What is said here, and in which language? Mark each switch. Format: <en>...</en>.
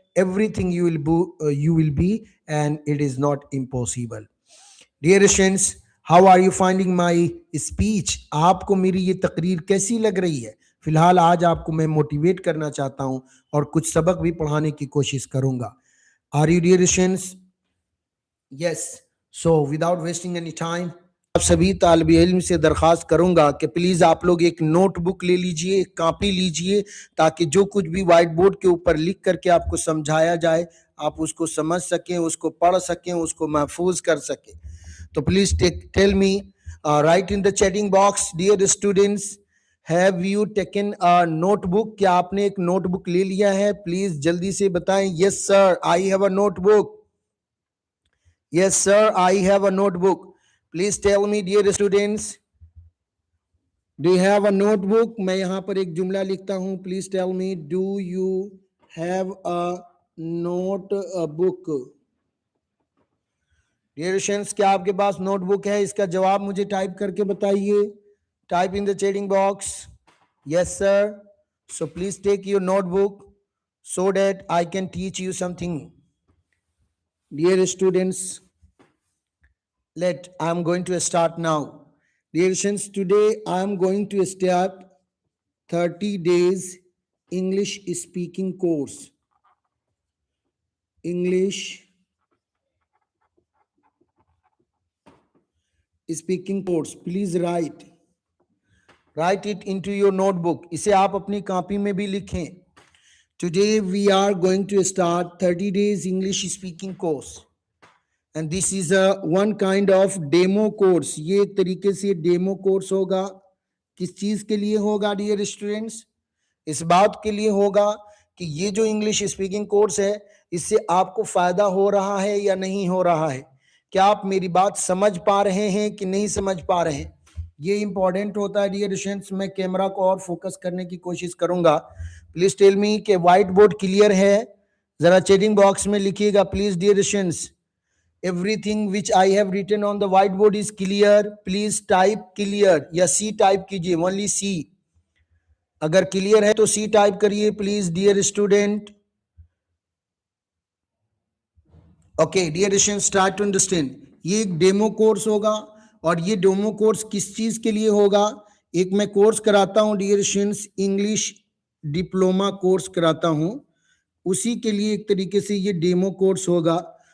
<en>Everything you will be, and it is not impossible. Dear students, how are you finding my speech?</en> <hi>आपको मेरी ये तकरीर कैसी लग रही है? फिलहाल आज आपको मैं मोटिवेट करना चाहता हूँ और कुछ सबक भी पढ़ाने की कोशिश करूँगा.</hi> <en>Are you dear students? Yes. So without wasting any time,</en> <hi>आप सभी तालिब इल्म से दरख्वास्त करूंगा कि प्लीज आप लोग एक नोट बुक ले लीजिए, एक कॉपी लीजिए, ताकि जो कुछ भी व्हाइट बोर्ड के ऊपर लिख करके आपको समझाया जाए आप उसको समझ सकें, उसको पढ़ सकें, उसको महफूज कर सकें.</hi> <en>तो please tell me, right in the chatting box, dear students, have you taken a notebook?</en> <hi>क्या आपने एक नोटबुक ले लिया है? प्लीज जल्दी से बताएं.</hi> <en>Yes sir, I have a notebook. Yes, sir, I have a notebook. Please tell me, dear students, do you have a notebook?</en> <hi>मैं यहाँ पर एक जुमला लिखता हूँ.</hi> <en>Please tell me, do you have a notebook? Dear students,</en> <hi>क्या आपके पास notebook है? इसका जवाब मुझे टाइप करके बताइए.</hi> <en>Type in the chatting box. Yes, sir. So please take your notebook so that I can teach you something. Dear students, I'm going to start now. Dear students, today I am going to start 30 days English speaking course. English speaking course. Please write it into your notebook.</en> <hi>इसे आप अपनी copy में भी लिखें.</hi> <en>Today we are going to start 30 days English speaking course. And this is a one kind of demo course.</en> <hi>ये एक तरीके से डेमो कोर्स होगा. किस चीज के लिए होगा डियर स्टूडेंट्स? इस बात के लिए होगा कि ये जो इंग्लिश स्पीकिंग कोर्स है इससे आपको फायदा हो रहा है या नहीं हो रहा है. क्या आप मेरी बात समझ पा रहे हैं कि नहीं समझ पा रहे हैं? ये इंपॉर्टेंट होता है डियर स्टूडेंट्स. मैं कैमरा को और फोकस करने की कोशिश करूंगा.</hi> <en>please tell me</en> <hi>कि व्हाइट बोर्ड क्लियर है? जरा चैटिंग बॉक्स में लिखिएगा please dear students.</hi> <en>Everything which I have written on the whiteboard is clear. Please type clear</en> <hi>या C टाइप कीजिए.</hi> <en>Only C.</en> <hi>अगर क्लियर है तो C टाइप करिए please dear student. Okay dear student,</hi> <en>Start to understand.</en> <hi>ये एक demo course होगा और ये डेमो कोर्स किस चीज के लिए होगा? एक मैं कोर्स कराता हूं dear students, English diploma course कराता हूं, उसी के लिए एक तरीके से ये डेमो कोर्स होगा.</hi>